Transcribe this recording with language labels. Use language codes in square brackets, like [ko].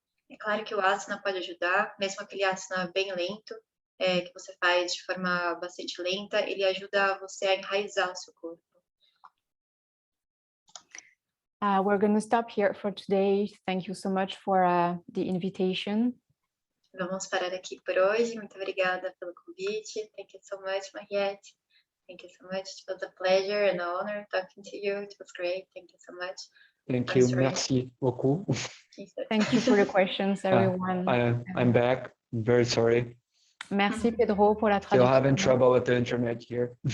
[pt] É claro que o asana pode ajudar, mesmo aquele asana bem lento, que você faz de forma bastante lenta, ele ajuda você a enraizar o seu corpo. [en] We're going to stop here for today. Thank you so much for the invitation. [pt] Vamos parar aqui por hoje. Muito obrigada pelo convite. [en] Thank you so much, Mariette. Thank you so much. It was a pleasure and an honor talking to you. It was great. Thank you so much. Thank you. answering. [fr] Merci beaucoup. [en] Thank you for the questions, everyone. I'm back. I'm very sorry. [fr] Merci Pedro pour la [en] Still having [fr] traduction. [en] trouble with the internet here.